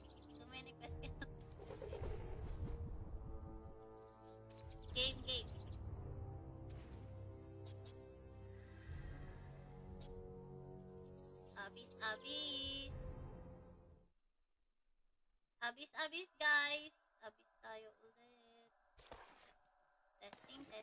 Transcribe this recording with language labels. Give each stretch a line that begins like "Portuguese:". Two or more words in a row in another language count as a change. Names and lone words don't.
English: Too many quests cannot accept. Game.
Filipino: Abis. Abis, guys. Abis tayo ulit. Testing.